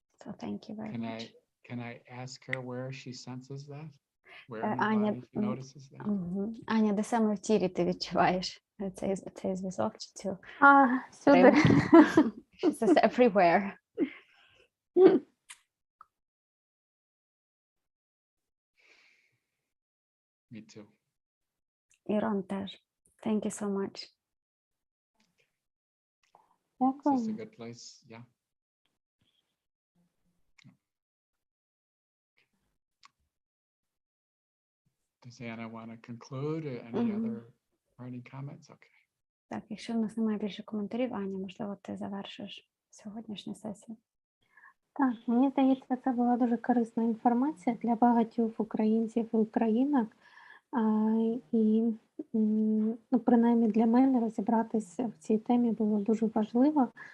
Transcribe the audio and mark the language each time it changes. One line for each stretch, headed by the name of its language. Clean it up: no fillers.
English: So thank you very much. Can I ask her where she senses that? Where in
Ukrainian: Аня,
English: the body she notices that?
Ukrainian: Аня, де саме в тілі ти відчуваєш цей зв'язок чи цю? Сюди.
English: She says everywhere. Me too.
Ukrainian: Ірон теж.
English: Thank you so much. Is this a
Ukrainian: Дякуємо.
English: good place? Yeah. Does Anna want to conclude? Any other parting comments? Okay.
Ukrainian: Так, якщо в нас немає більше коментарів, Аня, можливо, ти завершиш сьогоднішню сесію. Так, мені здається, це була дуже корисна інформація для багатьох українців і українок. І, принаймні для мене розібратися в цій темі було дуже важливо.